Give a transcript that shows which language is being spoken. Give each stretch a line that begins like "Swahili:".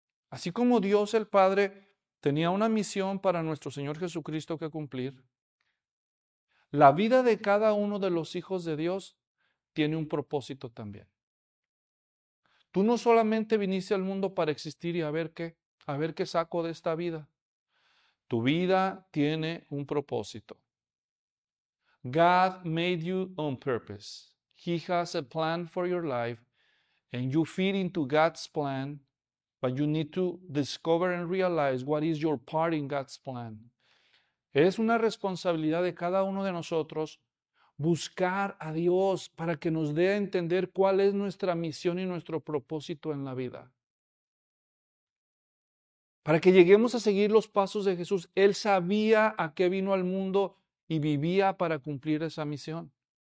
Spanish: Así como Dios el Padre tenía una misión para nuestro Señor Jesucristo que cumplir, la vida de cada uno de los hijos de Dios tiene un propósito también. Tú no solamente viniste al mundo para existir y a ver qué saco de esta vida. Tu vida tiene un propósito.
English: God made you on purpose. He has a plan for your life and you fit into God's plan. But you need to discover and realize what is your part in God's plan.
Spanish: Es una responsabilidad de cada uno de nosotros buscar a Dios para que nos dé a entender cuál es nuestra misión y nuestro propósito en la vida. Para que lleguemos a seguir los pasos de Jesús, Él sabía a qué vino al mundo y vivía para cumplir esa misión.